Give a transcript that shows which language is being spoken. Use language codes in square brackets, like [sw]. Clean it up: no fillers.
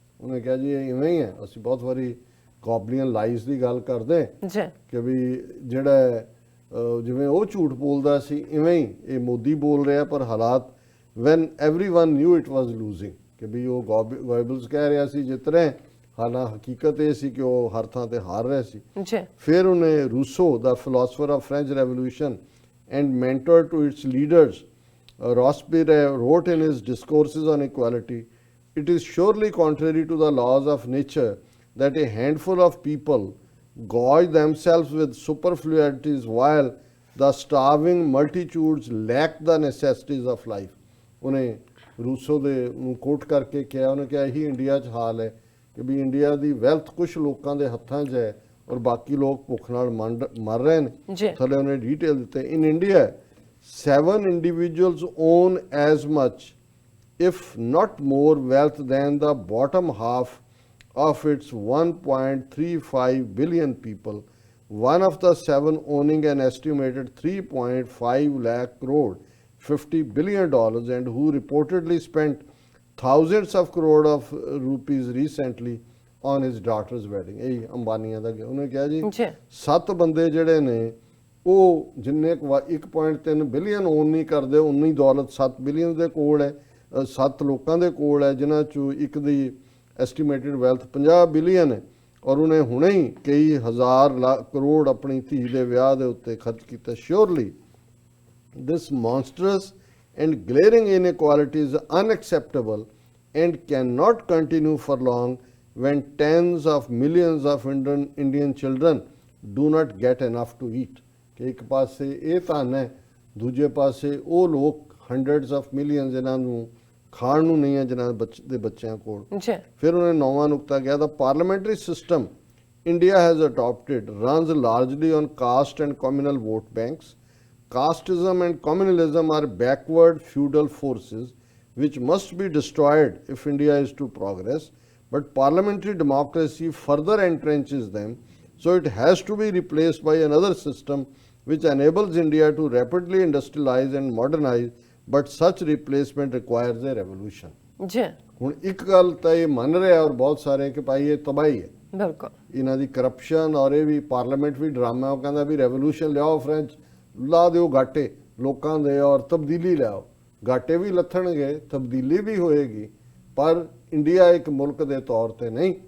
[pa] ਉਹਨੇ ਕਿਹਾ ਜੀ ਇਹ ਇਵੇਂ ਹੀ ਹੈ। ਅਸੀਂ ਬਹੁਤ ਵਾਰੀ ਗੋਬਲੀਅਨ ਲਾਈਜ਼ ਦੀ ਗੱਲ ਕਰਦੇ ਜੀ ਕਿ ਵੀ ਜਿਹੜਾ ਜਿਵੇਂ ਉਹ ਝੂਠ ਬੋਲਦਾ ਸੀ ਇਵੇਂ ਹੀ ਇਹ ਮੋਦੀ ਬੋਲ ਰਿਹਾ, ਪਰ ਹਾਲਾਤ [en] when everyone knew it was losing [pa] ਕਿ ਵੀ ਉਹ ਗੋਇਬਲਸ ਕਹਿ ਰਿਹਾ ਸੀ ਜਿੱਤ ਰਹੇ, ਹਾਲਾਂ ਹਕੀਕਤ ਇਹ ਸੀ ਕਿ ਉਹ ਹਰ ਥਾਂ ਤੇ ਹਾਰ ਰਹੇ ਸੀ। ਜੀ ਫਿਰ ਉਹਨੇ Rousseau ਦਾ [en] Philosopher of French revolution and mentor to its leaders Robespierre wrote in his discourses on equality, it is surely contrary to the laws of nature that a handful of people gorge themselves with superfluities while the starving multitudes lack the necessities of life. [pa] ਉਹਨੇ Rousseau ਦੇ ਨੂੰ ਕੋਟ ਕਰਕੇ ਕਿਹਾ, ਉਹਨੇ ਕਿਹਾ ਇਹੀ India 'ਚ ਹਾਲ ਹੈ ਕਿ ਵੀ ਇੰਡੀਆ ਦੀ ਵੈਲਥ ਕੁਝ ਲੋਕਾਂ ਦੇ ਹੱਥਾਂ 'ਚ ਹੈ ਔਰ ਬਾਕੀ ਲੋਕ ਭੁੱਖ ਨਾਲ ਮਰ ਰਹੇ ਨੇ। ਥੱਲੇ ਉਹਨੇ ਡੀਟੇਲ ਦਿੱਤੇ। [en] In India 7 individuals own as much if not more wealth than the bottom half of its 1.35 billion people. One of the 7 owning an estimated 3.5 lakh crore, $50 billion, and who reportedly spent thousands of crore of rupees recently on his daughter's wedding. [pa] ਇਹ ਅੰਬਾਨੀਆਂ ਦਾ ਉਹਨੇ ਕਿਹਾ ਜੀ 7 ਬੰਦੇ ਜਿਹੜੇ ਨੇ ਉਹ ਜਿੰਨੇ 1.3 billion on ਨਹੀਂ ਕਰਦੇ, ਉਨੀ ਦੌਲਤ 7 ਬਿਲੀਅਨ ਦੇ ਕੋਲ ਹੈ, 7 ਲੋਕਾਂ ਦੇ ਕੋਲ ਹੈ, ਜਿਨ੍ਹਾਂ ਚੋਂ ਇੱਕ ਦੀ ਐਸਟੀਮੇਟਡ ਵੈਲਥ 50 ਬਿਲੀਅਨ ਹੈ। ਔਰ ਉਹਨੇ ਹੁਣੇ ਹੀ ਕਈ ਹਜ਼ਾਰ ਕਰੋੜ ਆਪਣੀ ਧੀ ਦੇ ਵਿਆਹ ਦੇ ਉੱਤੇ ਖਰਚ ਕੀਤਾ। [en] Surely this monstrous and glaring inequality is unacceptable and cannot continue for long when tens of millions of Indian children do not get enough to eat. [pa] ਕਿ ਇੱਕ ਪਾਸੇ ਇਹ ਧਨ ਹੈ, ਦੂਜੇ ਪਾਸੇ ਉਹ ਲੋਕ [en] hundreds of millions [pa] ਜਿਨ੍ਹਾਂ ਨੂੰ ਖਾਣ ਨੂੰ ਨਹੀਂ ਹੈ, ਜਿਨ੍ਹਾਂ ਦੇ ਬੱਚਿਆਂ ਕੋਲ। ਫਿਰ ਉਹਨੇ 9ਵਾਂ ਨੁਕਤਾ ਕਿਹਾ, [en] the parliamentary system India has adopted runs largely on caste and communal vote banks. casteism and communalism are backward feudal forces which must be destroyed if India is to progress, but parliamentary democracy further entrenches them, so it has to be replaced by another system which enables India to rapidly industrialize and modernize, but such replacement requires a revolution. [pa] ਜੀ ਹੁਣ ਇੱਕ ਗੱਲ ਤਾਂ ਇਹ ਮੰਨ ਰਿਹਾ ਔਰ ਬਹੁਤ ਸਾਰੇ ਕਿ ਭਾਈ ਇਹ ਤਬਾਹੀ ਹੈ, ਬਿਲਕੁਲ ਇਹਨਾਂ ਦੀ ਕਰਪਸ਼ਨ, ਔਰ ਇਹ ਵੀ ਪਾਰਲੀਮੈਂਟ ਵੀ ਡਰਾਮਾ, ਉਹ ਕਹਿੰਦਾ ਵੀ ਰੈਵੋਲੂਸ਼ਨ ਲਿਆਓ, ਫ੍ਰੈਂਚ ਲਾ ਦਿਓ ਗਾਟੇ ਲੋਕਾਂ ਦੇ ਔਰ ਤਬਦੀਲੀ ਲਿਆਓ। ਗਾਟੇ ਵੀ ਲੱਥਣਗੇ, ਤਬਦੀਲੀ ਵੀ ਹੋਏਗੀ, ਪਰ ਇੰਡੀਆ ਇੱਕ ਮੁਲਕ ਦੇ ਤੌਰ ਤੇ ਨਹੀਂ।